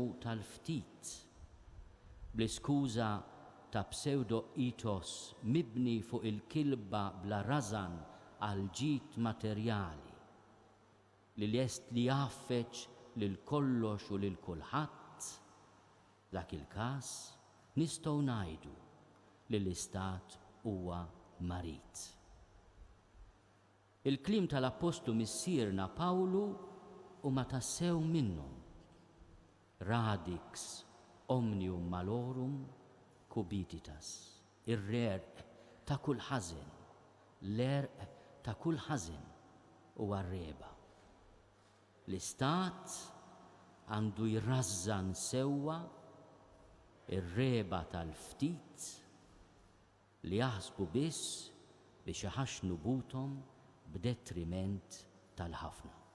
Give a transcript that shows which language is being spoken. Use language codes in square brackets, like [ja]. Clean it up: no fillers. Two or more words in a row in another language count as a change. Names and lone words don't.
[mt] tal-ftit bl-iskuża ta' pseudo-ethos mibni fuq il-kilba bla rażan għal ġid materjali li lest li jaffeċ lil kollox u lil kulħadd, dak il-każ nistgħu ngħidu li l-istat huwa marit. Il-kliem tal-Apostlu missierna Pawlu huma tassew minnhom. [la] Radix omnium malorum cubititas, [mt] ir-rerq ta' kull ħażen, l-erq ta' kull ħażen huwa r-reba. L-istat għandu jrażżan sewwa ir-reba tal-ftit li jaħsbu biss biex iħaxnu buthom b'detriment tal-ħafna.